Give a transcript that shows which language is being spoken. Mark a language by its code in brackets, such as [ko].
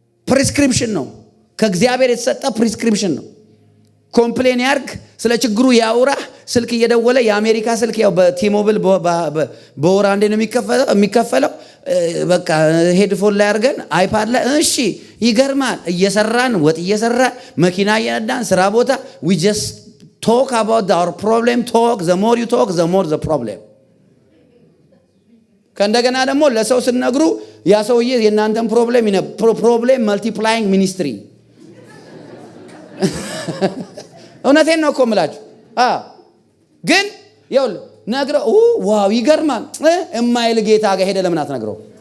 [am] ፕሪስክሪፕሽን ነው፣ ከእግዚአብሔር የተሰጠ ፕሪስክሪፕሽን ነው። ኮምፕሌን ያርግ፣ ስለ ችግሩ ያውራ። ስልክ እየደወለ የአሜሪካ ስልክ ያው በቲሞብል በወር አንዴ ነው የሚከፈለው። በቃ ሄድፎን ላይ አድርገን አይፓድ ላይ እሺ፣ ይገርማል። እየሰራን ወጥ እየሰራን መኪና እየነዳን ስራ ቦታ [en] we just talk about our problem. talk the more you talk the more the problem. [am] ከእንደገና ደግሞ ለሰው ስነግሩ ያ ሰውዬ የእናንተን ፕሮብሌም መልቲፕላይንግ ሚኒስትሪ። እውነቴን ነው እኮ የምላችሁ። ግን ይኸውልህ ነግረው ዋው ይገርማል እማይል ጌታ ጋር ሄደ ለምን አትነግረው?